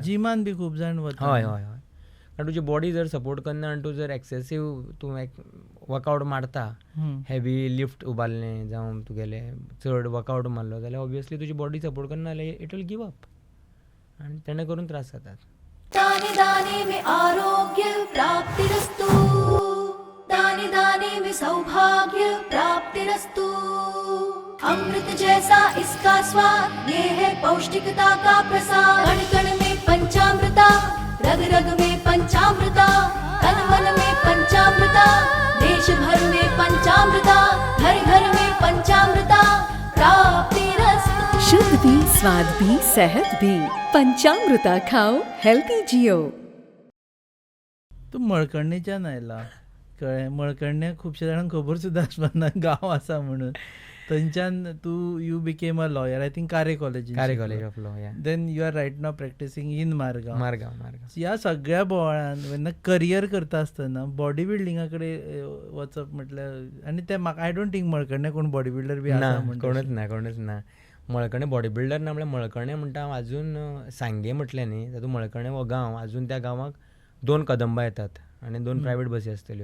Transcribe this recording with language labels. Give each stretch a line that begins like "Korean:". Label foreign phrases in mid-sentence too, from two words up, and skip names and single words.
Konkani: जिमान बी खूब जाण वता. हय हय हय. कारण तुजी बॉडी जर सपोर्ट करना आनी तूं जर एक्सेसीव तूं वर्कआवट मारता,
English: heavy lift
Konkani: उबारलें जावं तुगेलें चड वर्कआवट मारलो जाल्यार ऑब्वियसली तुजी
English: body support
Konkani: करना जाल्यार
English: it will give up
Konkani: आनी तेणें करून त्रास जातात.
Hindi: दाने दाने में आरोग्य प्राप्तिरस्तु, दाने दाने में सौभाग्य प्राप्तिरस्तु. अमृत जैसा इसका स्वाद, ये है पौष्टिकता का प्रसाद. कण कण में पंचामृता, रग रग में पंचामृता, तन मन में पंचामृता. पंचामृता देश भर में पंचामृता घर घर में पंचामृता प्राप्तिरस्तु। शुद्ध भी स्वाद भी सेहत भी पंचामृता खाओ हेल्थी जियो.
Konkani: तूं मळकर्णेच्यान आयला कळ्ळें. मळकर्णे खुबशे जाणांक खबर सुद्दां आसपाना गांव आसा म्हणून. थंयच्यान तूं
English: you became a lawyer I think कार्य कॉलेजीन. कार्य कॉलेज ऑफ लॉ, या then you are right now practising in Margao. मारगांव.
Konkani: ह्या सगळ्या बोवाळान जेन्ना करियर करता आसतना बॉडी बिल्डिंगा कडेन वचप म्हटल्यार आनी ते म्हाका
English: I don't think
Konkani: मळकर्णे कोण
English: body builder
Konkani: बी आसा ना, म्हणून. कोणूच ना. मळकर्णे
English: body builder
Konkani: ना म्हणल्यार मळकर्णे म्हणटा हांव आजून सांगे म्हटलें न्ही तातूंत मळकर्णे हो गांव आजून त्या गांवाक 2 कदंबा येतात आनी 2 प्रायवेट बसी आसतल्यो.